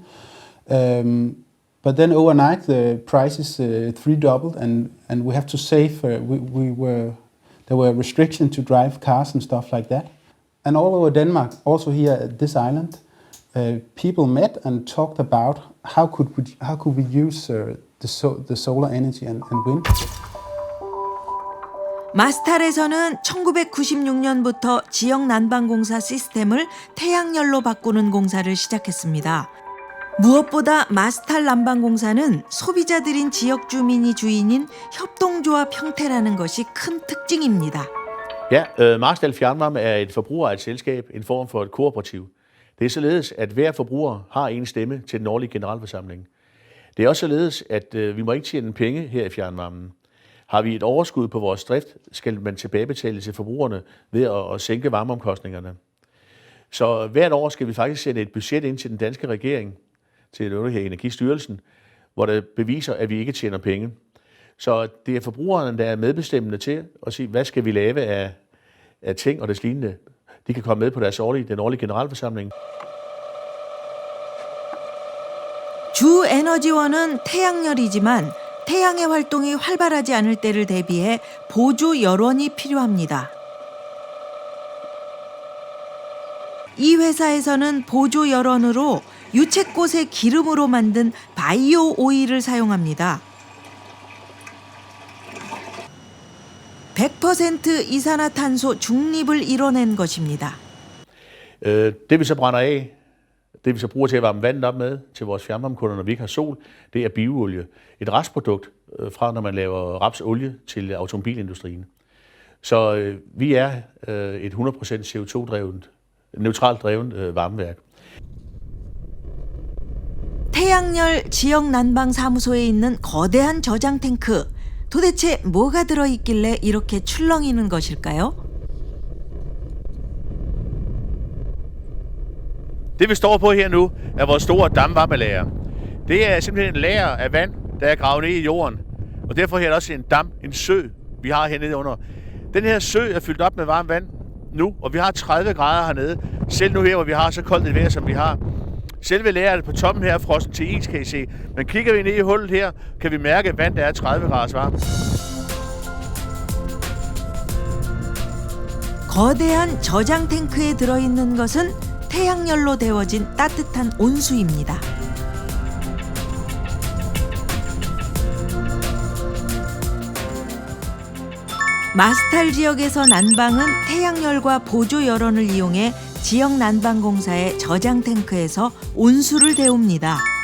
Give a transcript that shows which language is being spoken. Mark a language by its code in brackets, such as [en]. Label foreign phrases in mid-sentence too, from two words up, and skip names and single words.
[en] But then overnight, the prices three-doubled, and we have to save. There were restrictions to drive cars and stuff like that. And all over Denmark, also here at this island, people met and talked about how could we use the solar energy and wind. [ko] 마스탈에서는 1996년부터 지역 난방공사 시스템을 태양열로 바꾸는 공사를 시작했습니다. 무엇보다 마스탈 난방공사는 소비자들인 지역 주민이 주인인 협동조합 형태라는 것이 큰 특징입니다. [da] Ja, Marstal Fjernvarme er et forbrugerejet selskab, en form for et kooperativ. Det er således, at hver forbruger har en stemme til den årlige generalforsamling. Det er også således, at vi må ikke tjene penge her i fjernvarmen. Har vi et overskud på vores drift, skal man tilbagebetale til forbrugerne ved at sænke varmeomkostningerne. Så hvert år skal vi faktisk sætte et budget ind til den danske regering, til Energistyrelsen, hvor der beviser, at vi ikke tjener penge. Så det er forbrugerne, der er medbestemmende til at sige, hvad skal vi lave af ting og des lignende. De kan komme med på den årlige generalforsamling. [ko] 주 에너지원은 태양열이지만 태양의 활동이 활발하지 않을 때를 대비해 보조 열원이 필요합니다. 이 회사에서는 보조 열원으로 유채꽃의 기름으로 만든 바이오 오일을 사용합니다. 100% 이산화탄소 중립을 이뤄낸 것입니다. [da] Det vi så brænder af, det vi så bruger til at varme vandet op med til vores fjernvarmekunder, når vi ikke har sol, det er bioolie. Et restprodukt fra, når man laver rapsolie til automobilindustrien. Så vi er et 100% CO2-drevet, neutralt drevet varmeværk. [ko] 태양열 지역 난방 사무소에 있는 거대한 저장 탱크. 도대체 뭐가 들어있길래 이렇게 출렁이는 것일까요? [da] Det vi står på her nu er vores store dampvarmelager. Det er simpelthen en lager af vand, der er gravet ned i jorden. Og derfor her er også en sø, vi har hernede under. Den her sø er fyldt op med varmt vand nu, og vi har 30 grader hernede. Selv nu her, hvor vi har så koldt et vejr, som vi har. Selve lageret på toppen her er frossen til is, kan I se. Men kigger vi ned i hullet her, kan vi mærke, at vandet er 30 grader varmt. [ko] 거대한 저장 탱크에 들어있는 것은 태양열로 데워진 따뜻한 온수입니다. 마스탈 지역에서 난방은 태양열과 보조 열원을 이용해 지역 난방공사의 저장 탱크에서 온수를 데웁니다.